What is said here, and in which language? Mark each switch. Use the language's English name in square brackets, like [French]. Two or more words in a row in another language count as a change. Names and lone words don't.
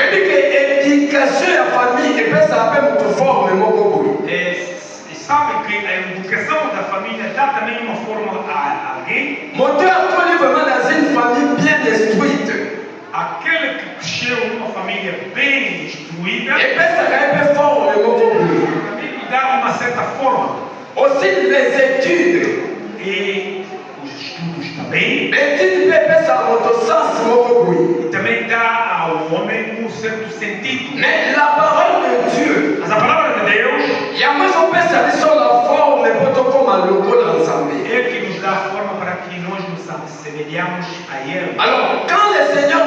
[Portuguese] E sabe que a educação da família dá também uma forma a alguém. Aquele que cresceu numa família bem instruída, também lhe dá uma certa forma. [French] Aussi les études. [Portuguese] E os estudos também. E também dá ao homem um certo sentido. [French] Mais la parole de Dieu. [Portuguese] Mas a palavra de Deus é que nos dá a forma para que nós nos assemelhamos a Ele. [French] Alors, quand le